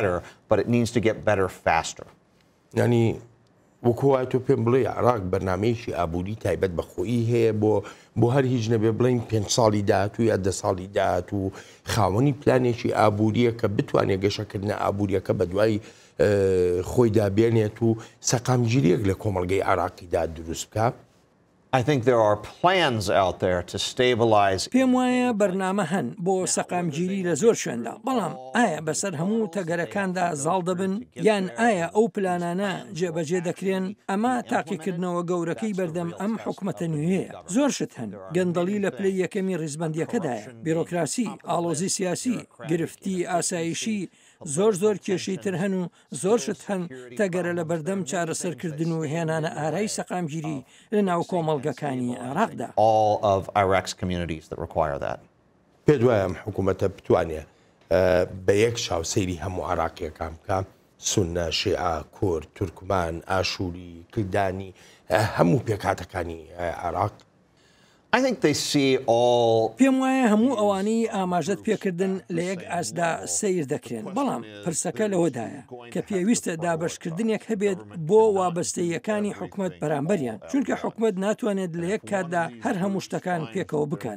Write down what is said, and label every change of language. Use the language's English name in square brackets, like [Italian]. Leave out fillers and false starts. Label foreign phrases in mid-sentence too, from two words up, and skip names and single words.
[Central Kurdish] ینی وەکووای تۆ پێم بڵێ عێراق بەرنامەیەکی ئابووری تایبەت بەخۆیی هەیە بۆ هەر هیچ نەبێ بڵین 5 ساڵی داهات و یا 10 ساڵی داهات و خاوەنی پلانێکی ئابووریە کە بتوانێت گەشەکردنە ئابووریەکە بە دوای خۆی دابێنێت و سەقامگیریەک لە کۆمەڵگەی عێراقیدا دروست بکە. [English] I think there are plans out there to stabilize. [Central Kurdish] پێم وایە بەرنامە هەن بۆ سەقامگیری لە زۆر شوێندا، بەڵام ئایا بەسەر هەموو تەگەرەکاندا زاڵ دەبن یان ئایا ئەو پلانانە جێبەجێ دەکرێن؟ ئەمە تاقیکردنەوە گەورەکەی بەردەم ئەم حکومەتە نوێیە. زۆر شت هەن، گەندەڵی لە پلەی یەکەمی ڕیزبەندیەکەدایە، بیرۆکراسی، ئاڵۆزی سیاسی، گرفتی ئاسایشی، زۆر کێشەی تر هەن و زۆر شت هەن تەگەرە لە بەردەم چارەسەرکردن و هێنانە ئارای سەقامگیری لە ناو کۆمەڵگەکانی عێراقدا. [English] All of Iraq's communities that require that. [Central Kurdish] پێ دوایە ئەم حکوومەتە بتوانێت بە یەک چاوسەیری هەموو عراقیەکان بکە سونە شیعە کورد تورکمان ئاشووری کلدانی هەموو پێکاتەکانی عراق. پێم وایە هەموو ئەوانەی ئاماژەت پێکردن لە یەک ئاسدا سیر دەکرێن بەڵام پرسەکە لەوەدایە کە پێویستە دابشکردنێک هەبێت بۆ وابەستەیەکانی حکومت بەرامبەریان چونکە حکومت ناتوانێت لە یەک کاتدا هەر هەموو شتەکان پێکەوە بکات